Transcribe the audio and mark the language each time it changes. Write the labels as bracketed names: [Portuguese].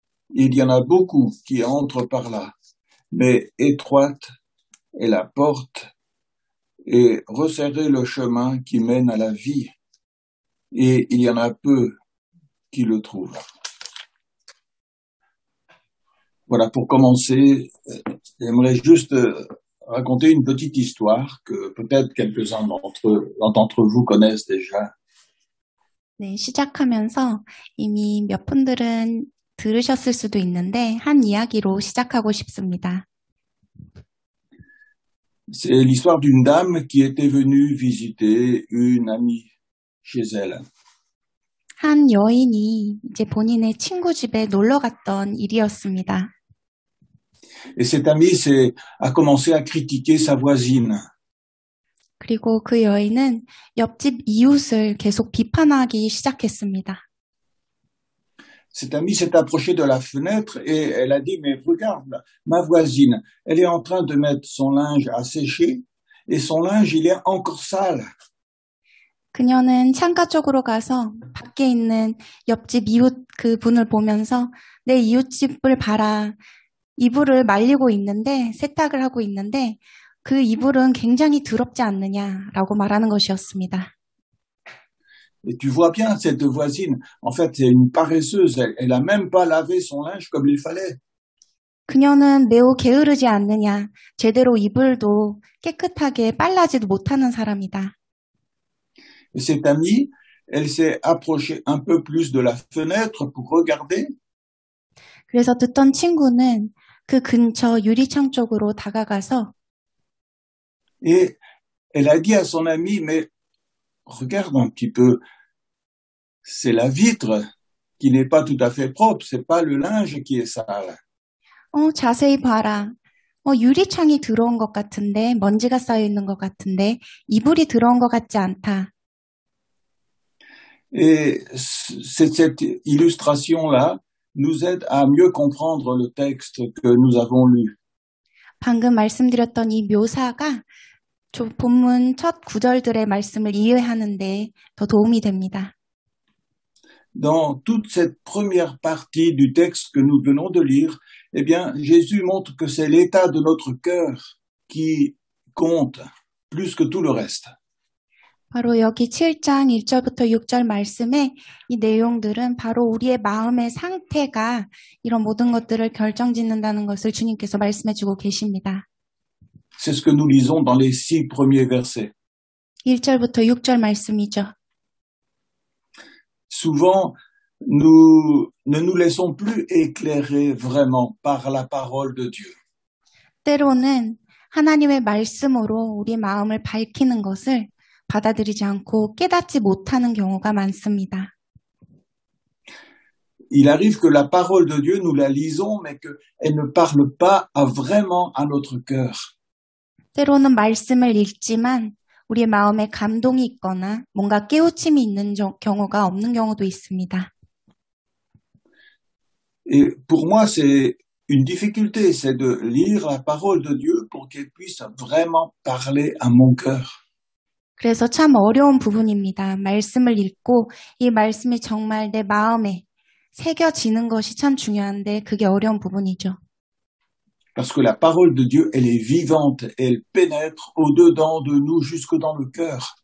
[French] Il y en a beaucoup qui entrent par là, mais étroite est la porte et resserré le chemin qui mène à la vie, et il y en a peu qui le trouvent. Voilà, pour commencer, j'aimerais juste raconter une petite histoire que peut-être quelques-uns d'entre vous connaissent déjà. [Korean] 네, 시작하면서 이미 몇 분들은 들으셨을 수도 있는데 한 이야기로 시작하고 싶습니다. [French] C'est l'histoire d'une dame qui était venue visiter une amie chez elle. [Korean] 한 여인이 이제 본인의 친구 집에 놀러 갔던 일이었습니다. [French] Et cette amie a commencé à critiquer sa voisine. [Korean] 그리고 그 여인은 옆집 이웃을 계속 비판하기 시작했습니다. [French] Cette amie s'est approchée de la fenêtre et elle a dit, mais regarde, ma voisine, elle est en train de mettre son linge à sécher et son linge, il est encore sale. [Korean] 그녀는 창가 쪽으로 가서 밖에 있는 옆집 이웃 그 분을 보면서 내 이웃집을 봐라. 이불을 말리고 있는데, 세탁을 하고 있는데 그 이불은 굉장히 더럽지 않느냐라고 말하는 것이었습니다. [French] Et tu vois bien, cette voisine, en fait, c'est une paresseuse. Elle a même pas lavé son linge comme il fallait. [Korean] 그녀는 매우 게으르지 않느냐, 제대로 이불도 깨끗하게 빨라지도 못하는 사람이다. [French] Et cette amie, elle s'est approchée un peu plus de la fenêtre pour regarder. [Korean] 그래서 듣던 친구는 그 근처 유리창 쪽으로 다가가서 [French] Et elle a dit à son ami, mais regarde un petit peu, c'est la vitre qui n'est pas tout à fait propre, c'est pas le linge qui est sale. [Korean] 자세히 봐라. 유리창이 들어온 것 같은데, 먼지가 쌓여 있는 것 같은데, 이불이 들어온 것 같지 않다. [French] Et cette illustration-là nous aide à mieux comprendre le texte que nous avons lu. [Korean] 방금 말씀드렸던 이 묘사가 본문 첫 구절들의 말씀을 이해하는 데 더 도움이 됩니다. [French] Dans toute cette première partie du texte que nous venons de lire, eh bien, Jésus montre que c'est l'état de notre cœur qui compte plus que tout le reste. [Korean] 바로 여기 7장 1절부터 6절 말씀에 이 내용들은 바로 우리의 마음의 상태가 이런 모든 것들을 결정짓는다는 것을 주님께서 말씀해주고 계십니다. [French] C'est ce que nous lisons dans les 6 premiers versets. [Korean] 1절부터 6절 말씀이죠. [French] Souvent, nous ne nous laissons plus éclairer vraiment par la parole de Dieu. [Korean] 때로는 하나님의 말씀으로 우리 마음을 밝히는 것을 받아들이지 않고 깨닫지 못하는 경우가 많습니다. [French] Il arrive que la parole de Dieu, nous la lisons, mais qu'elle ne parle pas vraiment à notre cœur. [Korean] 때로는 말씀을 읽지만 우리의 마음에 감동이 있거나 뭔가 깨우침이 있는 경우가 없는 경우도 있습니다. [French] Et pour moi, c'est une difficulté, c'est de lire la parole de Dieu pour qu'elle puisse vraiment parler à mon cœur. [Korean] 그래서 참 어려운 부분입니다. 말씀을 읽고 이 말씀이 정말 내 마음에 새겨지는 것이 참 중요한데 그게 어려운 부분이죠. [French] Parce que la parole de Dieu, elle est vivante, elle pénètre au-dedans de nous jusque dans le cœur.